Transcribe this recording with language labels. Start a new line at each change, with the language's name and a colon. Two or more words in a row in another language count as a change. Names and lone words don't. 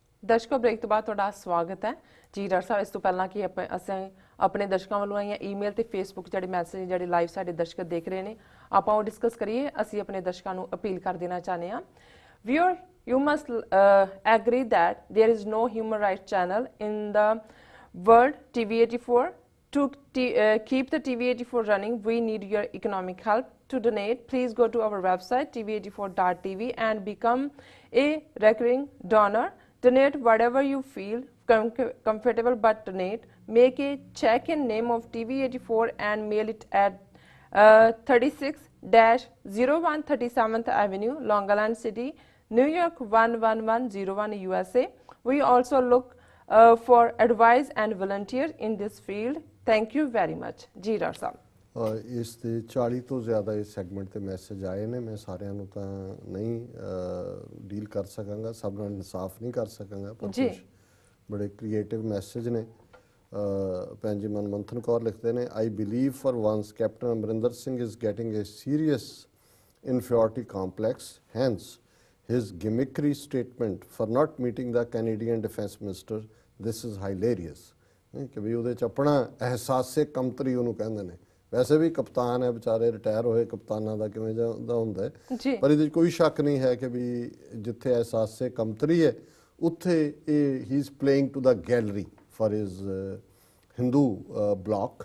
Punjabi: ਦਰਸ਼ਕੋ ਬ੍ਰੇਕ ਤੋਂ ਬਾਅਦ ਤੁਹਾਡਾ ਸਵਾਗਤ ਹੈ ਜੀ ਡਾਕਟਰ ਸਾਹਿਬ। ਇਸ ਤੋਂ ਪਹਿਲਾਂ ਕਿ ਅਸੀਂ ਆਪਣੇ ਦਰਸ਼ਕਾਂ ਵੱਲੋਂ ਆਈਆਂ ਈਮੇਲ ਤੇ ਫੇਸਬੁੱਕ ਜਿਹੜੇ ਮੈਸੇਜ ਜਿਹੜੇ ਲਾਈਵ ਸਾਡੇ ਦਰਸ਼ਕ ਦੇਖ ਰਹੇ ਨੇ ਆਪਾਂ ਉਹ ਡਿਸਕਸ ਕਰੀਏ। ਅਸੀਂ ਆਪਣੇ ਦਰਸ਼ਕਾਂ ਨੂੰ ਅਪੀਲ ਕਰ ਦੇਣਾ ਚਾਹੁੰਦੇ ਹਾਂ,
English: ਵੀਅਰ you must agree that there is no human rights channel in the world TV84. To keep the TV84 running, we need your economic help. To donate, please go to our website tv84.tv and become a recurring donor. Donate whatever you feel comfortable, but donate. Make a check in name of TV84 and mail it at 36-01 37th Avenue, Long Island City, New York 11101, USA. We also look for advice and volunteers in this field. Thank you very much.
Hindi: जी डॉक्टर साहब,
Punjabi: ਇਸ ਦੇ 40 ਤੋਂ ਜ਼ਿਆਦਾ ਇਸ ਸੈਗਮੈਂਟ ਤੇ ਮੈਸੇਜ ਆਏ ਨੇ। ਮੈਂ ਸਾਰਿਆਂ ਨੂੰ ਤਾਂ ਨਹੀਂ ਡੀਲ ਕਰ ਸਕਾਂਗਾ, ਸਭ ਨਾਲ ਇਨਸਾਫ ਨਹੀਂ ਕਰ ਸਕਾਂਗਾ, ਪਰ ਕੁਝ ਬੜੇ ਕ੍ਰੀਏਟਿਵ ਮੈਸੇਜ ਨੇ। ਭੈਣ ਜੀ ਮਨਮੰਥਨ ਕੌਰ ਲਿਖਦੇ ਨੇ,
English: I believe for once Captain Amarinder Singh is getting a serious inferiority complex, hence his gimmickry statement for not meeting the Canadian Defence Minister, this is hilarious।
Punjabi: कि भी ਉਹਦੇ ਚ ਆਪਣਾ ਅਹਿਸਾਸੇ ਕਮਤਰੀ ਉਹਨੂੰ ਕਹਿੰਦੇ ਨੇ। ਵੈਸੇ ਵੀ ਕਪਤਾਨ ਹੈ ਵਿਚਾਰੇ, ਰਿਟਾਇਰ ਹੋਏ ਕਪਤਾਨਾਂ ਦਾ ਕਿਵੇਂ ਦਾ ਹੁੰਦਾ ਹੈ, ਪਰ ਇਹਦੇ ਕੋਈ ਸ਼ੱਕ ਨਹੀਂ ਹੈ ਕਿ ਵੀ ਜਿੱਥੇ ਅਹਿਸਾਸੇ ਕਮਤਰੀ ਹੈ ਉੱਥੇ ਇਹ ਹੀ
English: is playing to the gallery for his Hindu bloc.